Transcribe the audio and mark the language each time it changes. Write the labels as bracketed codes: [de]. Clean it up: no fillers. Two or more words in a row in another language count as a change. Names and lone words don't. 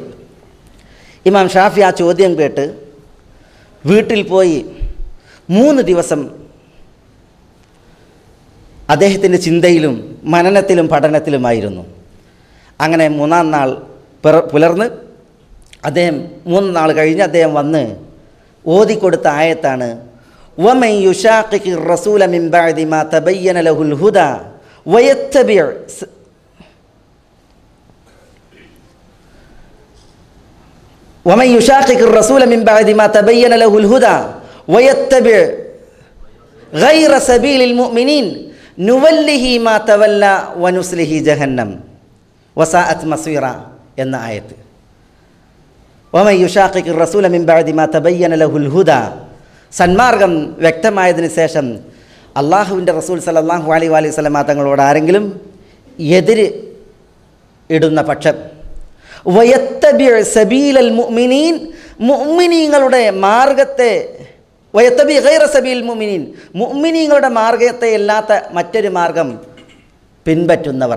[ml] ഇമാം ഷാഫി ആ ചോദ്യം കേട്ട് വീട്ടിൽ പോയി 3 ദിവസം അദ്ദേഹത്തിൻ്റെ ചിന്തയിലും മനനത്തിലും പഠനത്തിലുമായിരുന്നു. അങ്ങനെ 3-ാം നാൾ പുലർന്ന് അദ്ദേഹം 3 നാൾ കഴിഞ്ഞ് അദ്ദേഹം വന്ന് ഓതിക്കൊടുത്ത ആയത്താണ് [ar] ومن يشاقق الرسول من بعد ما تبين له الهدى ويتبع ومن يشاقق الرسول من بعد ما تبين له الهدى ويتبع غير سبيل المؤمنين نوله ما تولى ونصله جهنم وساءت مصيرا [ml] എന്ന ആയത്ത്. [ar] ومن يشاقق الرسول من بعد ما تبين له الهدى [ml] സന്മാർഗം വ്യക്തമായതിനു ശേഷം അള്ളാഹുവിൻ്റെ റസൂൽ [ar] صلى الله عليه وسلم [ml] തങ്ങളോട് ആരെങ്കിലും എതിര് ഇടുന്ന പക്ഷം [ar] ويتبع سبيل المؤمنين [ml] മുഅ്മിനീങ്ങളുടെ മാർഗത്തെ [ar] ويتبع غير سبيل المؤمنين [ml] മുഅ്മിനീങ്ങളുടെ മാർഗത്തെ അല്ലാത്ത മറ്റൊരു മാർഗം പിൻപറ്റുന്നവർ.